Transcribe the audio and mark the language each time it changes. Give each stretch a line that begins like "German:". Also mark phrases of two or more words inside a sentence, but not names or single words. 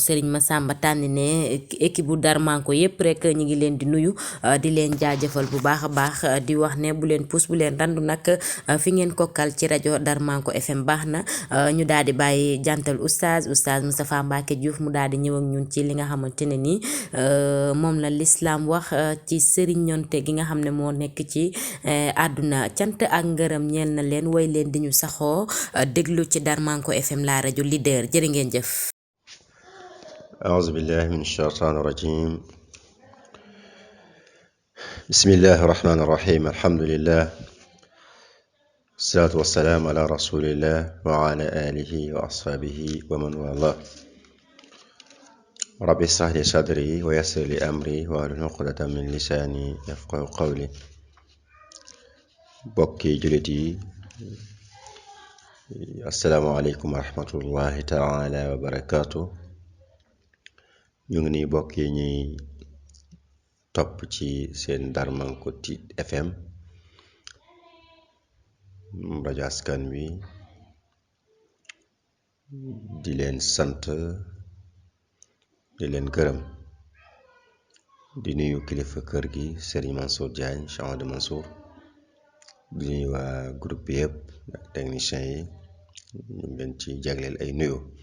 Wolof: Serigne Massamba Tandine équipe bu Darmanko yépp rek ñi ngi leen di nuyu di leen jaajëfal bu baax a baax di wax ne bu leen puus bu leen randu nag fi ngeen kokkal ci rajo Darmanko FM baax na ñu daal di bàyyi jantal oustaz Moustapha Mbacké Diouf mu daal di ñëw ak ñun ci li nga xamante ne nii moom la lislaam wax ci sëriñonte gi nga xam ne moo nekk ci àdduna cant ak ngërëm ñeel na leen way leen di ñu saxoo déglu ci Darmanko FM la rajo leader jërë ngeen jëf.
Arabic: أعوذ بالله من الشيطان الرجيم بسم الله الرحمن الرحيم الحمد لله الصلاة والسلام على رسول الله وعلى آله وأصحابه ومن والاه رب اشرح لي صدري ويسر لي أمري واحلل عقدة من لساني يفقهوا قولي
Wolof: Bokki julit
Arabic: السلام عليكم ورحمة الله تعالى وبركاته
Wolof: ñu ngi nii bokk yi ñuy topp ci seen Darmanko FM rajo askan wi di leen sant di leen gërëm di nuyu kilifa kër gi Serigne Mansour Diagne Cheikh Amadou Mansour di nuyu waa groupe bi yëpp ak technicien yi ñu ngi leen ci jagleel ay nuyu